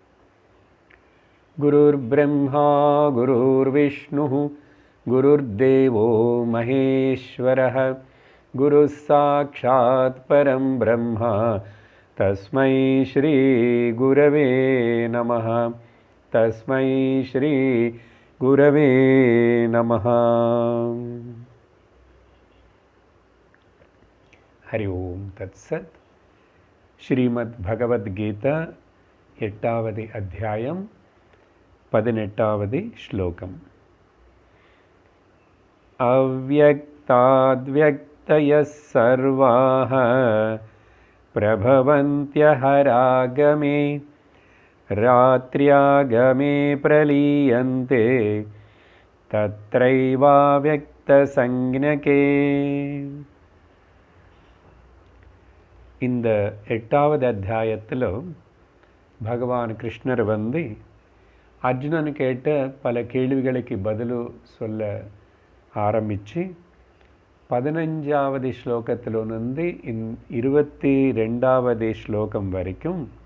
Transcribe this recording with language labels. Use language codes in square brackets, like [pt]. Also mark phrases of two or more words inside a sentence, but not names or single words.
[sa] गुरुर्ब्रह्मा गुरुर्विष्णुः गुरुर्देवो महेश्वरः गुरुः साक्षात् परं ब्रह्म तस्मै श्री गुरवे नमः। तस्मै श्री गुरवे नमः। हरि ओम तत्सत्। [ta] श्रीमद् भगवद्गीता 8வது அத்தியாயம் 18வது ஸ்லோகம். [sa] अव्यक्ताद्व्यक्तयः सर्वाः प्रभवन्त्यः रागमे रात्र्यागमे प्रलीयन्ते तत्रैवाव्यक्तसंज्ञके। [ta] இந்த 8வது அத்தியாயத்தில் பகவான் கிருஷ்ணர் அர்ஜுனன் கேட்ட பல கேள்விகளுக்கு பதில் சொல்ல ஆரம்பித்து 15வது ஸ்லோகத்திலிருந்து 22வது ஸ்லோகம் வரைக்கும்